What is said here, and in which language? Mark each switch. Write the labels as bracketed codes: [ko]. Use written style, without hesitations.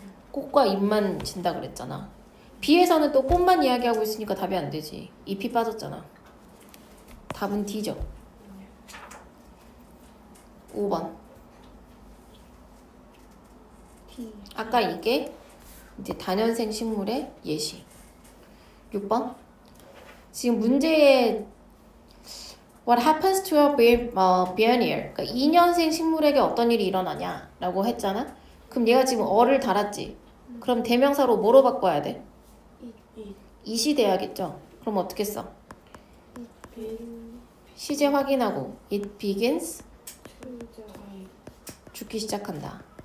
[ko] 꽃과 잎만 진다 그랬잖아. B에서는 또 꽃만 이야기하고 있으니까 답이 안 되지. 잎이 빠졌잖아. 답은 D죠. 5번. 아까 이게 이제 다년생 식물의 예시. 6번. 지금 문제에 [en] What happens to a biennial? [ko] 그러니까 2년생 식물에게 어떤 일이 일어나냐? 라고 했잖아. 그럼 얘가 지금 어를 달았지. 그럼 대명사로 뭐로 바꿔야 돼? it이 돼야겠죠. 그럼 어떻게 써? 시제 확인하고 [en] It begins [ko] 죽기 시작한다.